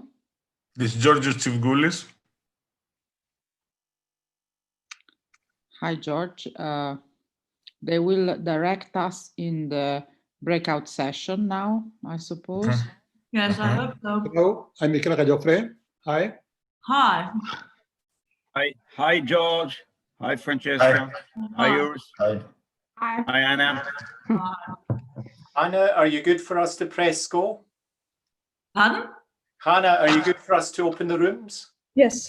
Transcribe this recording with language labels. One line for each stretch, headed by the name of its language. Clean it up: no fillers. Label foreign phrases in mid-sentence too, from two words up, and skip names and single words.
English: This is Georgios Tsivgoulis. Hi, George. They will direct us in the breakout session now, I suppose. Yes, I hope so. Hello, I'm Michele Cagliofre. Hi. Hi. Hi, George. Hi, Francesca. Hi, Urs. Hi. Hi, Anna. Anna, are you good for us to press go? Pardon? Hannah, are you good for us to open the rooms? Yes.